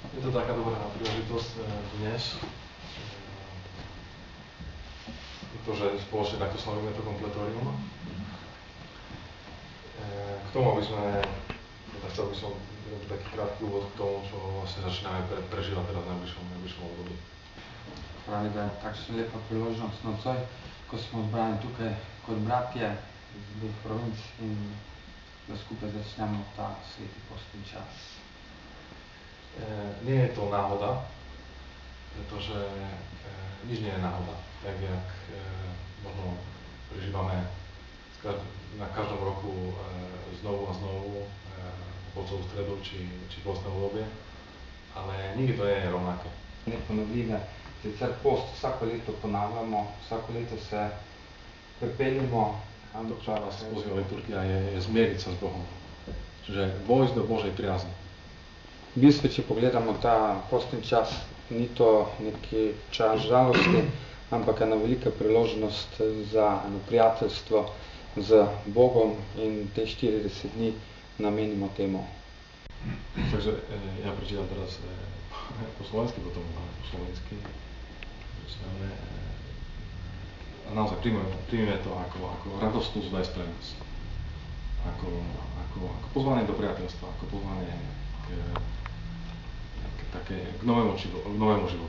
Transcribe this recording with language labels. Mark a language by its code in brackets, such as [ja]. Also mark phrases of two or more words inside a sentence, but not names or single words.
[sk] to taká dobrá príležitosť dnes, pretože spoločne takto slavíme to kompletórium. K tomu, aby sme, chcel by som taký krátky úvod k tomu, čo vlastne začíname prežívať teraz v najbližšom období. [sl] Pravi, da je takšna lepa priložnost nocoj, ko smo zbrani tukaj kot bratje iz dveh provinc in da skupaj začnemo ta sveti postni čas. [sk] Nie je to náhoda, pretože nič nie je náhoda. Tak jak možno prežívame na každom roku znovu a znovu Polcovú stredu či postné obdobie, ale nikdy to nie je rovnaké. [sl] Neponovljive. Sicer post vsako leto ponavljamo, vsako leto se prepeljemo. [sk] To, čo nás pozýva liturgia, je zmieriť sa s Bohom. Čiže vojsť do Božej priazne. [sl] V bistvu, če pogledamo ta postni čas, ni to neki čas žalosti, ampak ena velika priložnost za eno prijateljstvo z Bogom in te 40 dni namenimo temu. [sk] Takže ja prečítam teraz po slovensky, potom po slovensky. A naozaj príjmeme to ako radostnú zvesť pre nás. Ako pozvanie do priateľstva, ako pozvanie k novému životu.